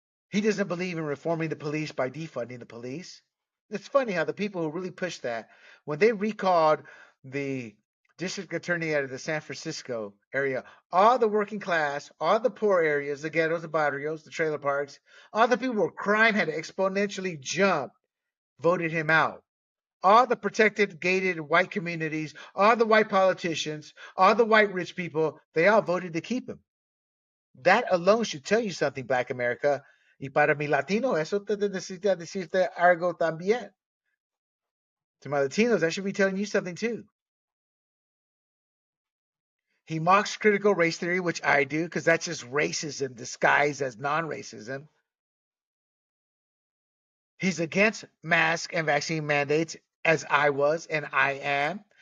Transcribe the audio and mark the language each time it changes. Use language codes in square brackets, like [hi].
[en] He doesn't believe in reforming the police by defunding the police. It's funny how the people who really push that, when they recalled the district attorney out of the San Francisco area, all the working class, all the poor areas, the ghettos, the barrios, the trailer parks, all the people where crime had exponentially jumped, voted him out. All the protected, gated white communities, all the white politicians, all the white rich people, they all voted to keep him. That alone should tell you something, Black America. [es] Y para mi latino, eso te necesita decirte algo también. [en] To my Latinos, that should be telling you something too. He mocks critical race theory, which I do, because that's just racism disguised as non-racism. He's against mask and vaccine mandates, as I was and I am.